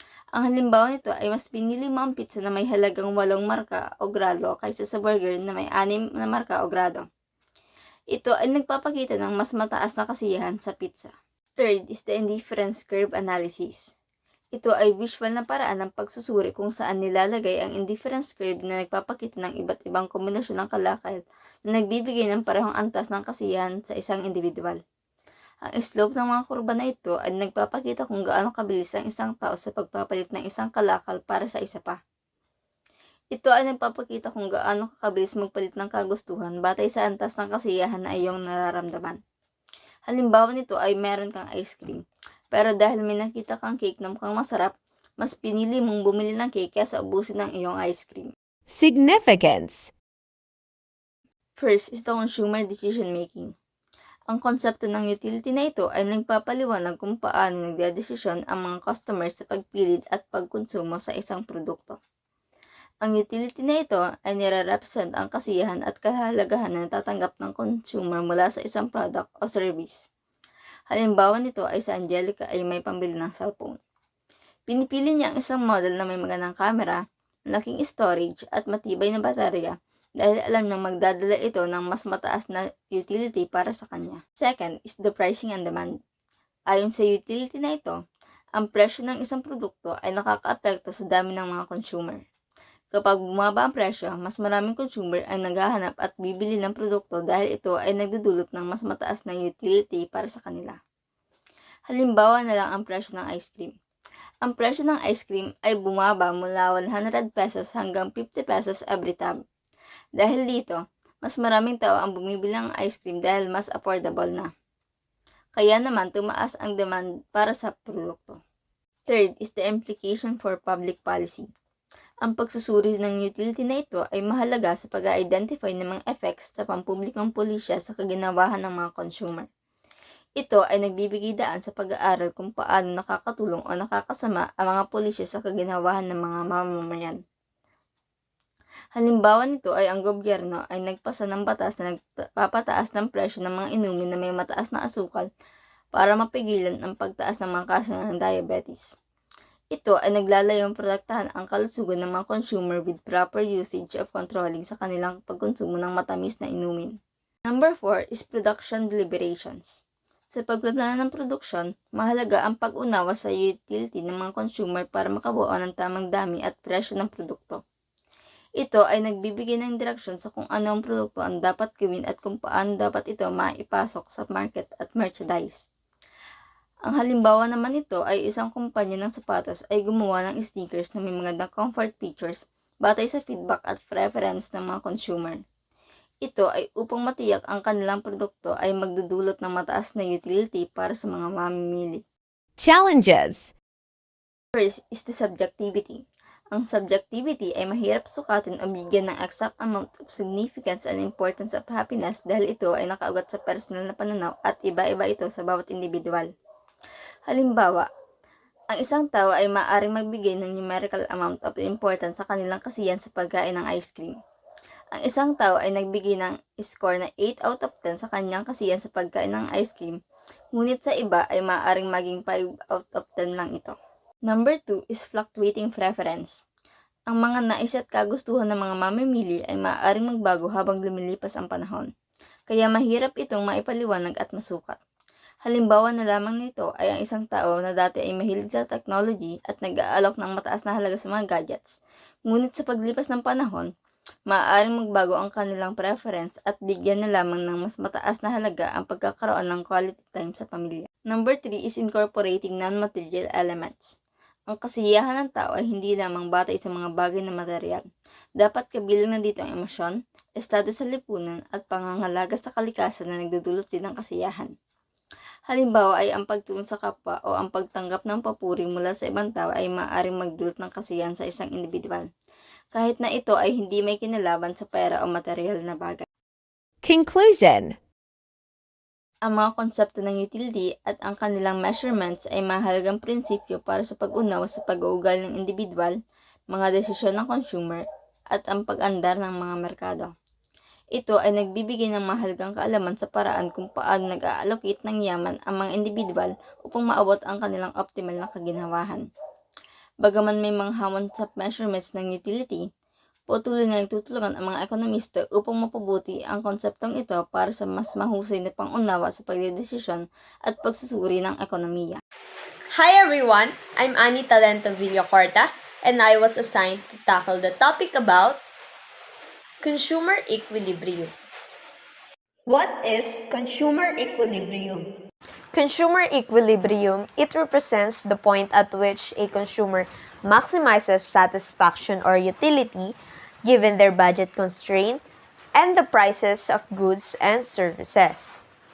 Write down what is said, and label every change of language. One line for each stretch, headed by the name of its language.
Filipino: Ang halimbawa nito ay mas pinili mo ang pizza na may halagang 8 marka o grado kaysa sa burger na may 6 na marka o grado. Ito ay nagpapakita ng mas mataas na kasiyahan sa pizza.
English: Third is the indifference curve analysis.
Filipino: Ito ay visual na paraan ng pagsusuri kung saan nilalagay ang indifference curve na nagpapakita ng iba't ibang kombinasyon ng kalakal na nagbibigay ng parehong antas ng kasiyahan sa isang individual. Ang slope ng mga kurba na ito ay nagpapakita kung gaano kabilis ang isang tao sa pagpapalit ng isang kalakal para sa isa pa. Ito ay nagpapakita kung gaano kabilis magpalit ng kagustuhan batay sa antas ng kasiyahan na iyong nararamdaman. Halimbawa nito ay meron kang ice cream, pero dahil may nakita kang cake na mukhang masarap, mas pinili mong bumili ng cake kaysa ubusin ng iyong ice cream.
English: Significance. First is the consumer decision making.
Filipino: Ang konsepto ng utility na ito ay nagpapaliwanag kung paano nagdedesisyon ang mga customers sa pagpili at pagkonsumo sa isang produkto. Ang utility na ito ay nire-represent ang kasiyahan at kahalagahan na natatanggap ng consumer mula sa isang product o service. Halimbawa nito ay sa Angelica ay may pambili ng cellphone. Pinipili niya ang isang model na may magandang camera, malaking storage at matibay na baterya dahil alam niyang magdadala ito ng mas mataas na utility para sa kanya.
English: Second is the pricing and demand.
Filipino: Ayon sa utility na ito, ang presyo ng isang produkto ay nakakaapekto sa dami ng mga consumer. Kapag bumaba ang presyo, mas maraming consumer ang naghahanap at bibili ng produkto dahil ito ay nagdudulot ng mas mataas na utility para sa kanila. Halimbawa na lang ang presyo ng ice cream. Ang presyo ng ice cream ay bumaba mula 100 pesos hanggang 50 pesos
English: every tub.
Filipino: Dahil dito, mas maraming tao ang bumibili ng ice cream dahil mas affordable na. Kaya naman tumaas ang demand para sa produkto.
English: Third is the implication for public policy.
Filipino: Ang pagsusuri ng utility na ito ay mahalaga sa pag-identify ng mga effects sa pampublikong pulisya sa kaginawahan ng mga consumer. Ito ay nagbibigay daan sa pag-aaral kung paano nakakatulong o nakakasama ang mga pulisya sa kaginawahan ng mga mamamayan. Halimbawa nito ay ang gobyerno ay nagpasa ng batas na nagpapataas ng presyo ng mga inumin na may mataas na asukal para mapigilan ang pagtaas ng mga kaso ng diabetes. Ito ay naglalayong protektahan ang kalusugan ng mga consumer
English: with proper usage of controlling
Filipino: sa kanilang pagkonsumo ng matamis na inumin.
English: Number 4 is production deliberations.
Filipino: Sa pagplano ng produksyon, mahalaga ang pag-unawa sa utility ng mga consumer para makabuo ng tamang dami at presyo ng produkto. Ito ay nagbibigay ng direksyon sa kung ano ang produkto ang dapat gawin at kung paano dapat ito maipasok sa market at merchandise. Ang halimbawa naman nito ay isang kumpanya ng sapatos ay gumawa ng sneakers na may magandang comfort features batay sa feedback at preference ng mga consumer. Ito ay upang matiyak ang kanilang produkto ay magdudulot ng mataas na utility para sa mga mamimili.
English: Challenges. First is the subjectivity.
Filipino: Ang subjectivity ay mahirap sukatin o bigyan ng
English: exact amount of significance and importance of happiness
Filipino: dahil ito ay nakaugat sa personal na pananaw at iba-iba ito sa bawat individual. Halimbawa, ang isang tao ay maaaring magbigay ng
English: numerical amount of importance
Filipino: sa kanilang kasiyahan sa pagkain ng ice cream. Ang isang tao ay nagbigay ng score na
English: 8 out of 10
Filipino: sa kanyang kasiyahan sa pagkain ng ice cream, ngunit sa iba ay maaaring maging
English: 5 out of 10
Filipino: lang ito.
English: Number 2 is fluctuating preference.
Filipino: Ang mga nais at kagustuhan ng mga mamimili ay maaaring magbago habang lumilipas ang panahon. kaya mahirap itong maipaliwanag at masukat. Halimbawa na lamang nito ay ang isang tao na dati ay mahilig sa technology at nag-aalok ng mataas na halaga sa mga gadgets. Ngunit sa paglipas ng panahon, maaaring magbago ang kanilang preference at bigyan na lamang ng mas mataas na halaga ang pagkakaroon ng quality time sa pamilya.
English: Number 3 is incorporating non-material elements.
Filipino: Ang kasiyahan ng tao ay hindi lamang batay sa mga bagay na material. Dapat kabilang na dito ang emosyon, estado sa lipunan at pangangalaga sa kalikasan na nagdudulot din ng kasiyahan. Halimbawa ay ang pagtulong sa kapwa o ang pagtanggap ng papuri mula sa ibang tao ay maaaring magdulot ng kasiyahan sa isang individual, kahit na ito ay hindi may kinalaman sa pera o material na bagay.
English: Conclusion.
Filipino: Ang mga konsepto ng utility at ang kanilang measurements ay mahalagang prinsipyo para sa pag-unawa sa pag-uugali ng individual, mga desisyon ng consumer, at ang pag-andar ng mga merkado. Ito ay nagbibigay ng mahalagang kaalaman sa paraan kung paano nag-a-allocate ng yaman ang mga individual upang maabot ang kanilang optimal na kaginhawahan. Bagaman may mga hamon sa measurements ng utility, patuloy na nagtutulungan ang mga ekonomista upang mapabuti ang konseptong ito para sa mas mahusay na pangunawa sa pagdedesisyon at pagsusuri ng ekonomiya.
English: Hi everyone, I'm Annie Talento Villacorta and I was assigned to tackle the topic about consumer equilibrium. What is consumer equilibrium? Consumer equilibrium, it represents the point at which a consumer maximizes satisfaction or utility given their budget constraint and the prices of goods and services.